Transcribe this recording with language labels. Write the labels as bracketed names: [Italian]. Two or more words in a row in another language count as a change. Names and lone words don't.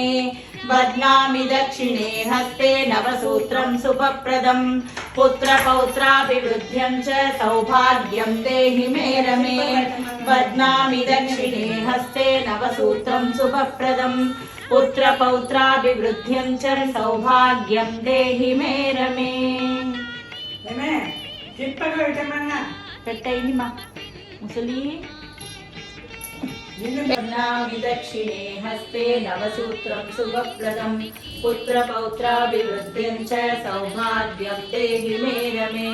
[Sanskrit] बध्नामि दक्षिणे हस्ते नवसूत्रं शुभप्रदं पुत्रपौत्राभिवृद्ध्यं च सौभाग्यं देहि मे रमे। बध्नामि दक्षिणे हस्ते नवसूत्रं शुभप्रदं पुत्रपौत्राभिवृद्ध्यं च सौभाग्यं देहि मे रमे। [Telugu] పెట్టయింది మా ముసలి. [Sanskrit] బధ్నామి దక్షిణే హస్తే నవసూత్రం శుభప్రదం పుత్రపౌత్రాభివృద్ధ్యం చ సౌభాగ్యం దేహి మే రమే.